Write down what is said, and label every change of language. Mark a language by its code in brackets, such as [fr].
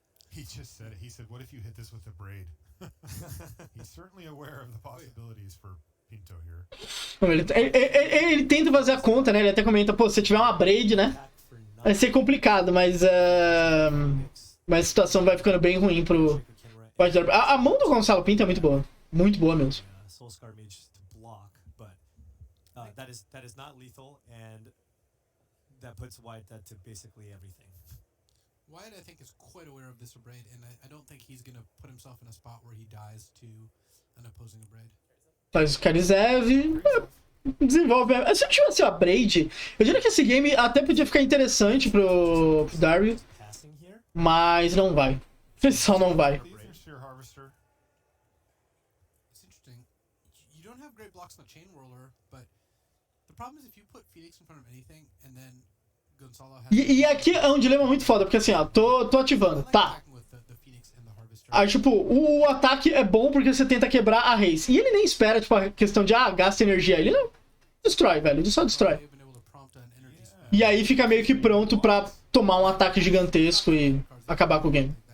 [en] he just said it. He said, "What if you hit this with a braid?" He's certainly aware of the possibilities for Pinto here. [pt] Ele tenta fazer a conta, né? Ele até comenta, pô, se tiver uma braid, né? Vai ser complicado, mas a situação vai ficando bem ruim pro White Derby. A mão do Gonçalo Pinto é muito boa. Muito boa mesmo. [en] Soul Scar Mage to block, but that is not lethal, and that puts Wyatt to basically everything. Wyatt, I think, is quite aware of this Abrade, and I don't think he's gonna put himself in a spot where he dies to an opposing Abrade. [pt] Faz o Karizev, desenvolve. Se eu tivesse o Abrade, eu diria que esse game até podia ficar interessante pro Darby, mas não vai. O pessoal não vai. [en] It's interesting. You don't have great blocks on the Chain Whirler, but the problem is if you put Phoenix in front of anything, and then [pt] E aqui é um dilema muito foda, porque assim, ó, tô ativando, tá. Aí, tipo, o ataque é bom porque você tenta quebrar a Raze. E ele nem espera, tipo, a questão de, gasta energia. Ele não destrói, velho, ele só destrói. E aí fica meio que pronto pra tomar um ataque gigantesco e acabar com o game.